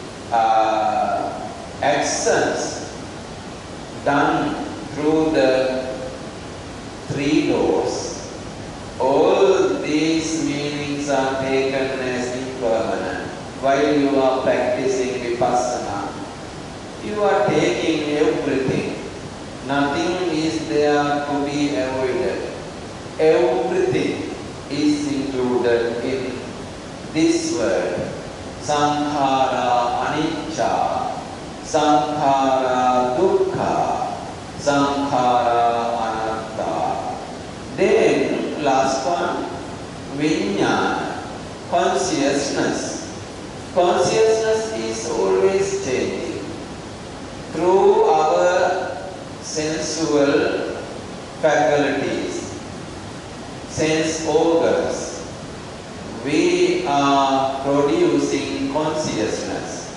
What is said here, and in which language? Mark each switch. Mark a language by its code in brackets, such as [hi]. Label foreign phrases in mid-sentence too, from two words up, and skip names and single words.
[en] actions done through the three doors, all these are taken as impermanent. While you are practicing Vipassana, you are taking everything. Nothing is there to be avoided. Everything is included in this word. [pi] Sankhara anicca, sankhara dukkha, sankhara anatta. [en] Then last one, vijnana, consciousness. Consciousness is always changing. Through our sensual faculties, sense organs, we are producing consciousness.